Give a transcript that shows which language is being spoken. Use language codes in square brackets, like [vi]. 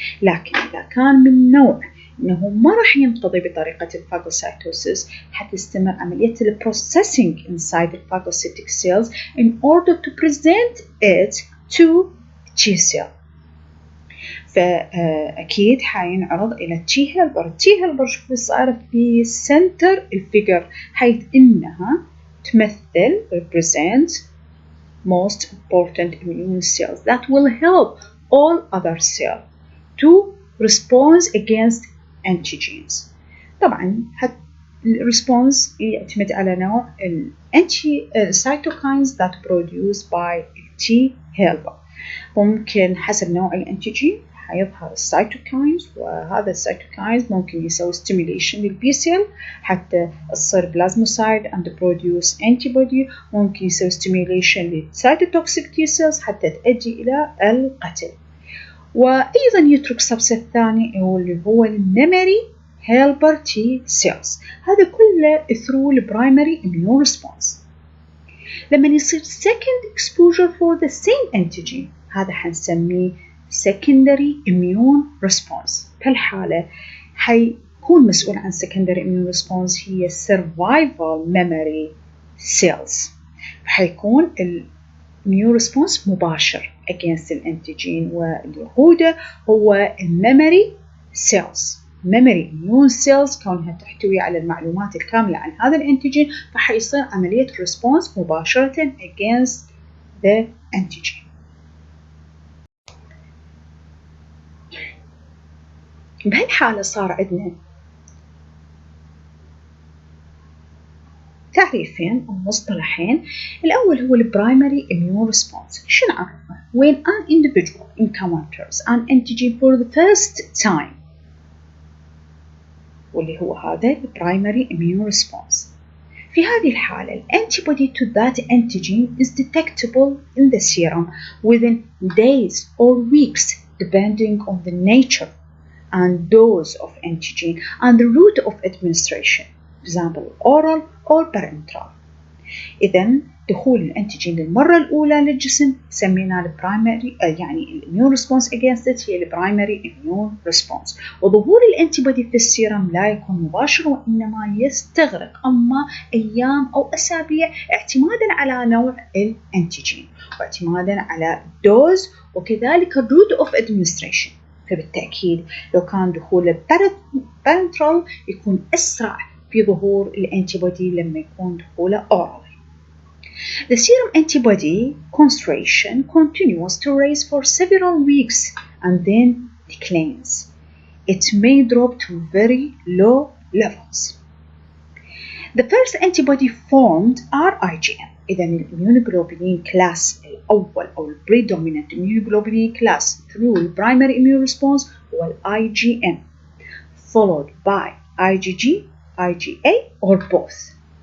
[ar] لكن اذا كان من نوع انه ما راح ينقضي بطريقه الفاغوسايتوسيس حتستمر عمليه البروسيسنج [en] inside the phagocytic cells in order to present it to T cell. [ar] فأكيد حينعرض إلى تي هيلبر. تي هيلبر شوفوا صارت في سنتر الفيجر حيث إنها تمثل [en] represent most important immune cells that will help all other cells to respond against antigens. [ar] طبعا الريسبونس يعتمد على نوع [en] cytokines that produced by T helper. [ar] ممكن حسب نوع الانتيجين حيظهر السيتوكاينز وهذا السيتوكاينز ممكن يسوي stimulation للبي سيل حتى تصير بلازموسايد [en] and produce antibody [ar] ممكن يسوي stimulation للسيتوتوكسيك تي سيلز حتى تؤدي إلى القتل. وأيضا يترك سبسيت ثاني اللي هو الميموري هيلبر تي سيلز. هذا كله [en] through the primary immune response. [ar] لما يصير [en] second exposure for the same antigen [ar] هذا حنسميه [en] secondary immune response. [ar] في الحالة حيكون مسؤول عن [en] secondary immune response [ar] هي [en] survival memory cells. [ar] حيكون immune response مباشر against الانتيجين واليهودة هو [en] memory cells. [ar] memory immune cells كونها تحتوي على المعلومات الكاملة عن هذا الانتيجين فحيصير عملية response مباشرة [en] against the antigen. [ar] بهالحالة صار عندنا تعريفين أو مصطلحين. [en] الأول هو primary immune response. [ar] شنو نعرفه؟ [en] When an individual encounters an antigen for the first time [ar] واللي هو هذا [en] primary immune response. [ar] في هذه الحالة [en] الantibody to that antigen is detectable in the serum within days or weeks depending on the nature and dose of antigen and the route of administration, for example oral or parenteral. [ar] إذن دخول الانتيجين للمرة الأولى للجسم سمينا البرايمري يعني الاميون ريسبونس against it هي البرايمري اميون ريسبونس. وظهور الانتيبودي في السيرم لا يكون مباشر وإنما يستغرق أما أيام أو أسابيع اعتمادا على نوع الانتيجين واعتمادا على الدوز وكذلك الروت اوف ادمنستريشن. فبالتأكيد لو كان دخول البارنترال يكون أسرع في ظهور الانتيبودي لما يكون دخوله orally. [en] The serum antibody concentration continues to rise for several weeks and then declines. It may drop to very low levels. The first antibody formed are IgM. [ar] إذا الإميونوجلوبولين [en] class [ar] الأول أو [en] predominant immunoglobulin class through the primary immune response هو IgM followed by IgG, IgA or both.